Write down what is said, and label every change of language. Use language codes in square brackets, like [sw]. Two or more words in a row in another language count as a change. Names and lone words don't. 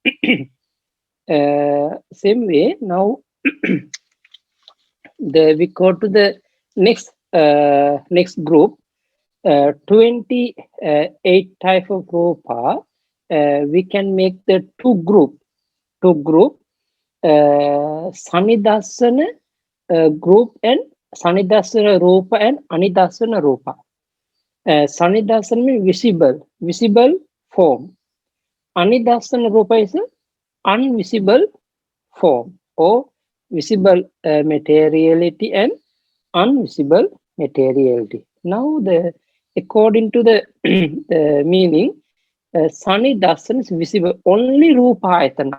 [en] Same way now we go to the next group. 28 type of rupa. We can make the two group sanidasana group and [pi] sanidasana rupa [en] and [pi] anidasana rupa. [en] Sanidasana means visible form. [pi] Anidasana rupa [en] is unvisible form, or visible materiality and unvisible materiality. Now, according to the meaning, Sanidasana is visible only Rupayatana.